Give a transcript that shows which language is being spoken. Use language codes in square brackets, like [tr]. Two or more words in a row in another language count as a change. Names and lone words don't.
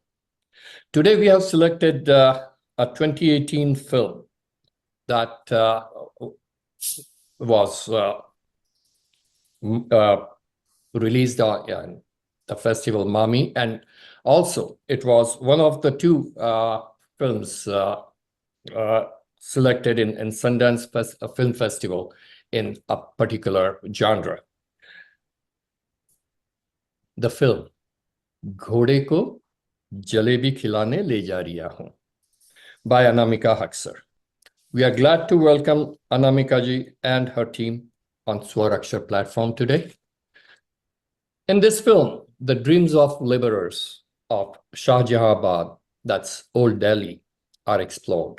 [en] Today, we have selected a 2018 film that was released on the festival Mami, and also it was one of the two films selected in Sundance Film Festival in a particular genre. The film Ghode ko Jalebi khilane le ja riya hoon by Anamika Haksar. We are glad to welcome Anamika ji and her team on Swar Akshar platform today. In this film, the dreams of laborers of Shahjahabad, that's Old Delhi, are explored.